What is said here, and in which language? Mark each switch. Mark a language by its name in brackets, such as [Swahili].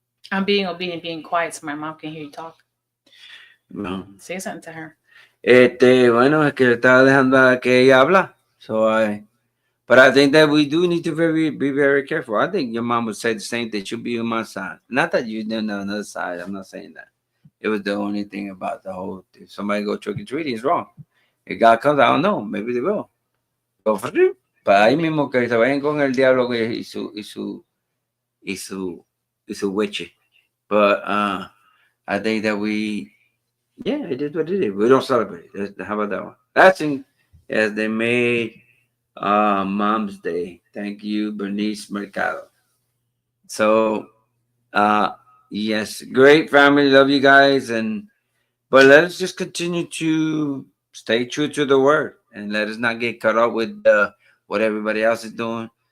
[English] I'm being obedient, being quiet so my mom can hear you talk. Well, say something to her. [Spanish] Bueno, es que estaba dejando que ella habla. [English] So but I think that we do need to be very careful. I think your mom would say the same thing. She'll be on my side. Not that you didn't on the other side. I'm not saying that. It was the only thing about the whole thing. Somebody go trick or treating is wrong. If God comes, I don't know. Maybe they will. [Spanish] Para ahí mismo que se vayan con el diablo y su witchy. [English] But I think that yeah, it is what it is. We don't celebrate it. How about that one? That's in as they made Mom's Day. Thank you, Bernice Mercado. So uh yes, great family, love you guys, and but let us just continue to stay true to the word and let us not get caught up with what everybody else is doing.